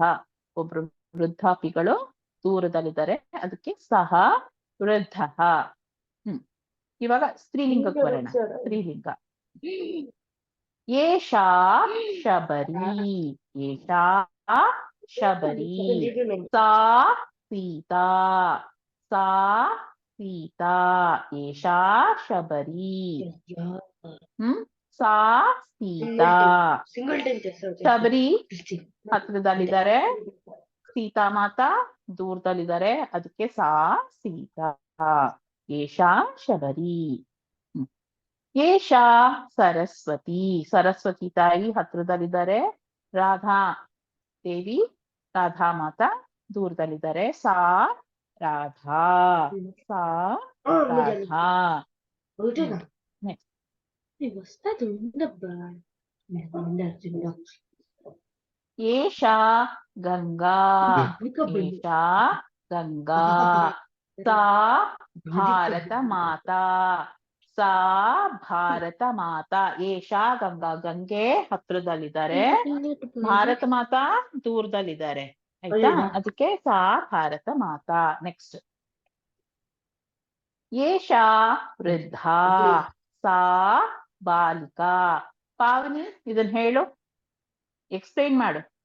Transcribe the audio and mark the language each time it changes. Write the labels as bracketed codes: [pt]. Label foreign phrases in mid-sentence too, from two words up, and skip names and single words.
[kn] ಒಬ್ರು ವೃದ್ಧಾಪಿಗಳು ದೂರದಲ್ಲಿದ್ದಾರೆ, ಅದಕ್ಕೆ [sa] ಸಹ ವೃದ್ಧಃ. [kn] ಇವಾಗ ಸ್ತ್ರೀಲಿಂಗಕ್ಕೆ ಬರೋಣ. ಸ್ತ್ರೀಲಿಂಗ. [sa] ಏಷಾ ಶಬರಿ. ಏಷಾ ಶಬರಿ. ಸಾ ಸೀತಾ. ಸಾ ಸೀತಾ. ಏಷಾ ಶಬರಿ. ಸಾ ಸೀತಾ. [kn] ಶಬರಿ ಹತ್ರದಲ್ಲಿದ್ದಾರೆ, ಸೀತಾ ಮಾತಾ ದೂರದಲ್ಲಿದ್ದಾರೆ, ಅದಕ್ಕೆ [sa] ಸಾ ಸೀತಾ. ಏಷಾ ಶಬರಿ. ಏಷಾ ಸರಸ್ವತಿ. [kn] ಸರಸ್ವತಿ ತಾಯಿ ಹತ್ರದಲ್ಲಿದ್ದಾರೆ. ರಾಧಾ ದೇವಿ, ರಾಧಾ ಮಾತಾ ದೂರದಲ್ಲಿದ್ದಾರೆ. [sa] ಸಾ ರಾಧಾ. ಸಾ ರಾಧಾ. ಏಷಾ ಗಂಗಾ. ಏಷಾ ಗಂಗಾ. ಸಾ ಭಾರತ ಮಾತಾ. ಸಾ ಭಾರತ ಮಾತಾ. ಏಷಾ ಗಂಗಾ. [kn] ಗಂಗೆ ಹತ್ರದಲ್ಲಿದ್ದಾರೆ, ಭಾರತ ಮಾತಾ ದೂರದಲ್ಲಿದ್ದಾರೆ. ಆಯ್ತಾ? ಅದಕ್ಕೆ [sa] ಸಾ ಭಾರತ ಮಾತಾ. [kn] ನೆಕ್ಸ್ಟ್. [sa] ಏಷಾ ವೃದ್ಧಾ. ಸಾ ಬಾಲಿಕಾ. [kn] ಪಾವನಿ ಇದನ್ನ ಹೇಳು, ಎಕ್ಸ್ಪ್ಲೈನ್ ಮಾಡು.